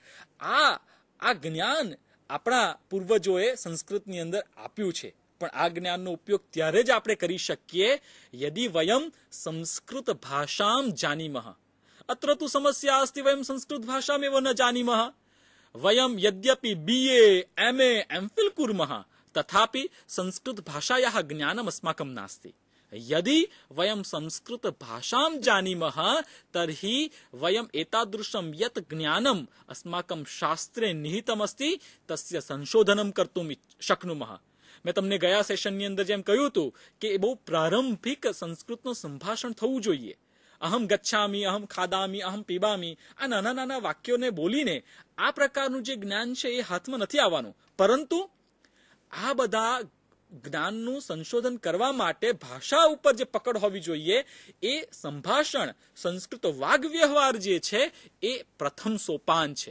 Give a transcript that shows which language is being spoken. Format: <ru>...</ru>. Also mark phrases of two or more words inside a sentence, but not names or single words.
<gu>આ જ્ઞાન આપણા પૂર્વજોએ સંસ્કૃતની અંદર આપ્યું છે, પણ આ જ્ઞાનનો ઉપયોગ ત્યારે જ આપણે કરી શકીએ</gu> <sa>યદિ વયમ સંસ્કૃત ભાષામ જાનીમઃ. અત્ર તુ સમસ્યા અસ્તિ વયમ સંસ્કૃત ભાષામેવ ન જાનીમઃ. વયમ યદ્યપિ BA, MA, MPhil કુર્મઃ તથાપિ સંસ્કૃત ભાષાયાઃ જ્ઞાનમ અસ્માકમ નાસ્તિ. यदि वयं संस्कृत भाषां जानीमः तर्हि वयं एतादृशं यत् ज्ञानम् अस्माकं शास्त्रे निहितमस्ति तस्य संशोधनं कर्तुं शक्नुमः.</sa> <gu>મેં તમને ગયા સેશનની અંદર જેમ કહ્યું હતું કે એ બહુ પ્રારંભિક સંસ્કૃતનું સંભાષણ થવું જોઈએ.</gu> <sa>અહમ ગચ્છામી, અહમ ખાદામી, અહમ પીબામી,</sa> <gu>આ નાના નાના વાક્યોને બોલીને આ પ્રકારનું જે જ્ઞાન છે એ હાથમાં નથી આવવાનું. પરંતુ આ બધા જ્ઞાનનું સંશોધન કરવા માટે ભાષા ઉપર જે પકડ હોવી જોઈએ એ સંભાષણ, સંસ્કૃત વાગ વ્યવહાર જે છે એ પ્રથમ સોપાન છે.</gu>